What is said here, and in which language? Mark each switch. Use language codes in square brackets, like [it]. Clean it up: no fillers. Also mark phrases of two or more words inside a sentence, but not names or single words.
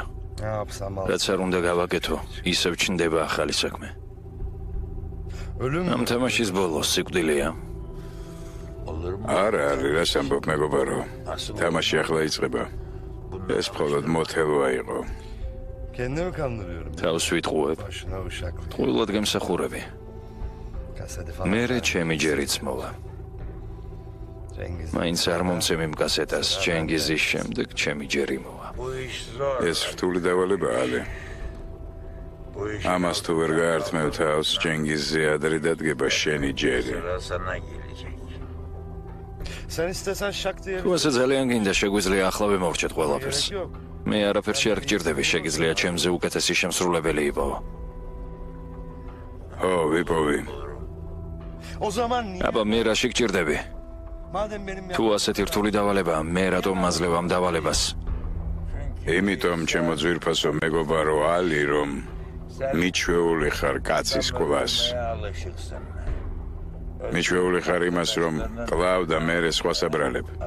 [ka] რაც არ უნდა გავაკეთო, ისევ ჩნდება ახალი საქმე. ამ თამაშის ბოლოს სიკვდილია. არა, რას ამბობ მეგობარო? თამაში ახლა იწყება. ეს მხოლოდ მოთელვა იყო. [tr] Kendimi kandırıyorum. [ka] თავს ვიტყუებ. ტყუილად გემსახურები. მერე ჩემი ჯერიც მოვა. მაინც არ მომცემი მკასეტას, ჯენგიზის შემდეგ ჩემი ჯერი მოვა. ეს რთული დავალება ალი. ამას თუ ვერ გაართმევ თავს, ჯენგიზზე ადრე დადგება შენი ჯერი. [tr] Sen istesen şak diye. [ka] თუ ასე ძალიან გინდა, შეგვიძლია ახლავე მოვრჩეთ ყველაფერს. მე არაფერში არ გჭირდები, შეგიძლია ჩემზე უკეთესი შემსრულებელი იპოვო. ო, ვიპოვი. [tr] O zaman niye? [ka] აბა მე რაში გჭირდები? [tr] Madem benim [ka] თუ ასეთი რთული დავალებაა, მე რატომ მაძლევ ამ დავალებას? იმიტომ ჩემო ძვირფასო მეგობარო ალი, რომ მიჩვეული ხარ კაცის კლას. მიჩვეული ხარ იმას, რომ კლავ და მერე სხვას აბრალებ.